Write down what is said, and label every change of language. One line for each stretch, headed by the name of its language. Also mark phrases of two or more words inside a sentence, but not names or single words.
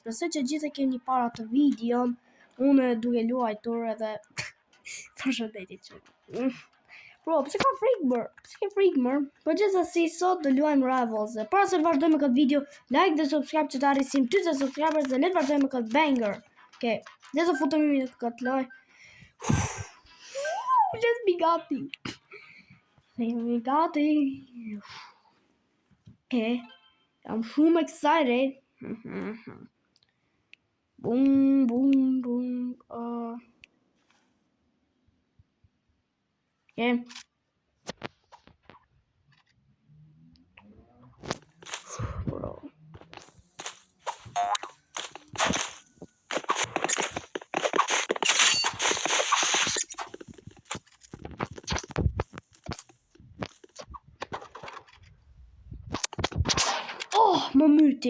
Albanian: Besoj që gjithë e keni para të videon, unë duke luajtur edhe përshëndetje që. Bro, pëse ka frikë mër? Po gjithsesi sot do luajmë Rivals. Para se të vazhdojmë me këtë video, like dhe subscribe që të arrisim 40 subscribers dhe le të vazhdojmë me këtë banger. Okej, dhe të futemi në këtë loj.
English: Let's be gati. We got it. Okay, I'm shumë excited. Boom, boom, boom. Okay. Bro.
Albanian: Oh, më myti.